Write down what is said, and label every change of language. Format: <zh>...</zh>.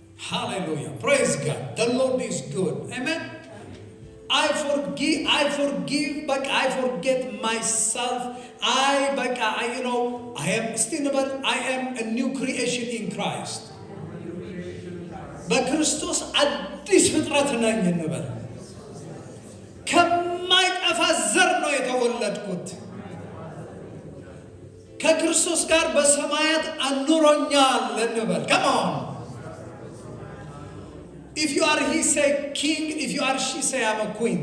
<en>hallelujah, praise God. the Lord is good. amen. I forgive, but I forget myself. I am still, I am a new creation in Christ.</en> <am>በክርስቶስ አዲስ ፍጥረት ነኝ እንበል። ከማይጠፋ ዘር ነው የተወለድኩት። ከክርስቶስ ጋር በሰማያት አኑሮኛል እንበል።</am> <en>come on. if you are he say king, if you are she say I'm a queen.</en>